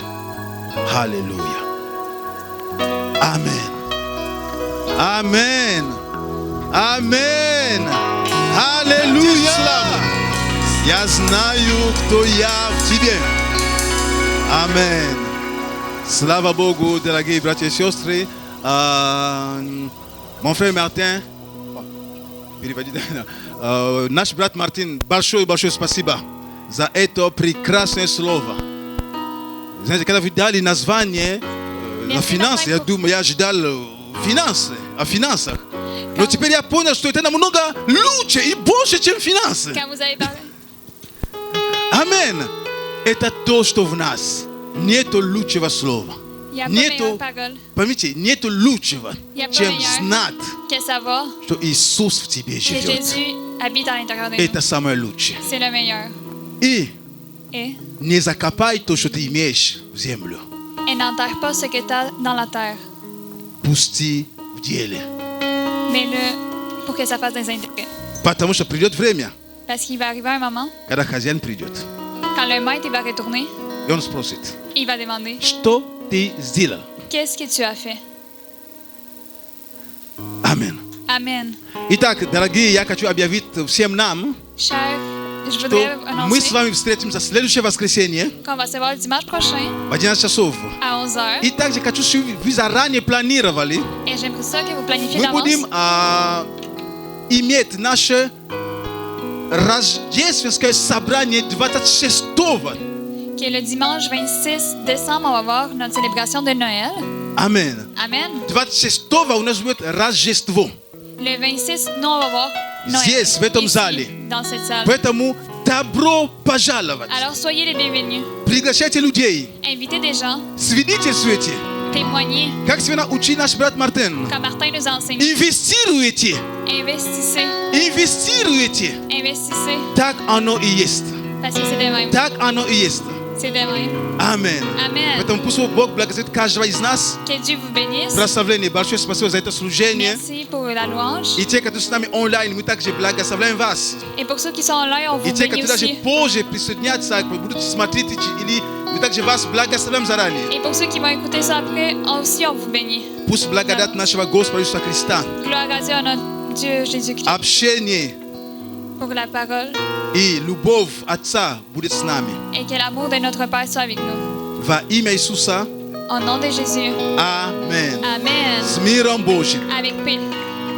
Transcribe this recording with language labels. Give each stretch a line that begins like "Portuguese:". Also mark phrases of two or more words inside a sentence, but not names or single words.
Russian: Аллилуйя. Аминь. Аминь. Аминь. Аллилуйя. Я знаю, кто я в Тебе. Аминь. Слава Богу, дорогие братья и сестры.
French: Mon frère
Russian: Мартин, наш брат Мартин, большое спасибо за это прекрасное слово. Знаете, когда вы дали название на финансы, я думаю, я ожидал финансы, о финансах. Но теперь я понял, что это намного лучше и больше, чем финансы.
French: Quand vous avez parlé,
Russian: Аминь. Это то, что в нас. Нету лучшего слова.
French: il n'y a pas meilleure
Russian: Нету,
French: parole
Russian: поймите, нету лучшего,
French: Il y a pas
Russian: чем
French: meilleur.
Russian: знать,
French: que savoir
Russian: что Иисус в тебе
French: que
Russian: живет.
French: Jésus habite à l'intérieur de nous.
Russian: Это самое лучшее.
French: C'est le meilleur.
Russian: И
French: Et
Russian: не закопай то, что ты имеешь в землю.
French: n'enterre pas ce que tu as dans la terre,
Russian: Пусти в деле.
French: mets-le pour que ça fasse des intérêts.
Russian: Потому что придет время,
French: Parce qu'il va arriver un moment,
Russian: когда хозяин придет.
French: quand le maître il va retourner,
Russian: И он спросит,
French: Il va demander,
Russian: что ты сделал?
French: qu'est-ce que tu as fait?
Russian: Аминь.
French: Amen.
Russian: Итак, дорогие, я хочу объявить всем нам,
French: Cher, je
Russian: что
French: voudrais
Russian: мы с
French: annoncer
Russian: вами встретимся в следующее воскресенье
French: qu'on va se voir le dimanche prochain
Russian: в 11 часов.
French: à 11h.
Russian: И также хочу, чтобы вы заранее планировали.
French: Et j'aimerais ça que vous planifiez
Russian: Мы будем
French: d'avance
Russian: иметь наше рождественское собрание 26-го.
French: que le dimanche 26 décembre, on va voir notre célébration de Noël.
Russian: Аминь.
French: Amen.
Russian: 26-го у нас будет Рождество.
French: Le 26, nous, on va voir Noël.
Russian: Здесь, в этом
French: ici,
Russian: зале.
French: dans cette salle.
Russian: Поэтому добро пожаловать.
French: Alors, soyez les bienvenus.
Russian: Приглашайте людей.
French: Invitez des gens,
Russian: Свидетельствуйте.
French: témoignez,
Russian: Как сегодня учил наш брат Мартин.
French: comme Martin nous enseigne.
Russian: Инвестируйте.
French: Investissez,
Russian: Инвестируйте.
French: investissez,
Russian: Так оно и есть.
French: parce que c'est de même.
Russian: Так оно и есть.
French: C'est de même.
Russian: Аминь.
French: Amen.
Russian: Поэтому пусть Бог благословит каждого из нас.
French: Que Dieu vous bénisse.
Russian: Прославление. Большое спасибо за это служение.
French: Merci pour la louange.
Russian: И те, которые с нами онлайн, мы также благословляем вас.
French: Et pour ceux qui sont là, on
Russian: И
French: vous
Russian: те,
French: bénit
Russian: которые даже
French: aussi.
Russian: позже присоединятся, будут смотреть, или мы также вас благословляем заранее.
French: Et pour ceux qui vont écouter ça après, aussi on vous bénit.
Russian: Пусть благодать нашего Господа Иисуса Христа,
French: Gloire à Dieu, à notre Dieu Jésus-Christ,
Russian: общение
French: pour la parole
Russian: и любовь Отца будет с нами.
French: et que l'amour de notre Père soit avec nous.
Russian: Во имя Иисуса.
French: Au nom de Jésus.
Russian: Аминь.
French: Amen.
Russian: С миром Божьим.
French: Avec paix.